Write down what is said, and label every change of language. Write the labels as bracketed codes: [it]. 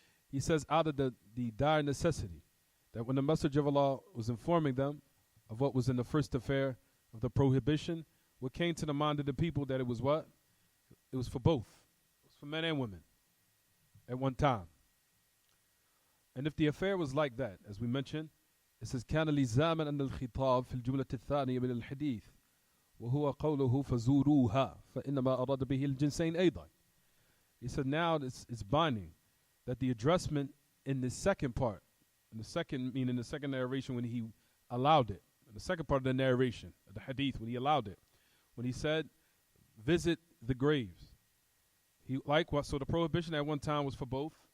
[en] He says, out of the dire necessity that when the message of Allah was informing them of what was in the first affair of the prohibition, what came to the mind of the people that it was what? It was for both. It was for men and women at one time. And if the affair was like that, as we mentioned, it says [ar] كان لزاما أن الخطاب في الجملة الثانية من الحديث وهو قوله فزوروها فإنما أراد به الجنسين أيضا. [en] He said now it's binding that the addressment in the second part, in the second narration when he allowed it, in the second part of the narration, of the hadith, when he allowed it, when he said, visit the graves. So the prohibition at one time was for both,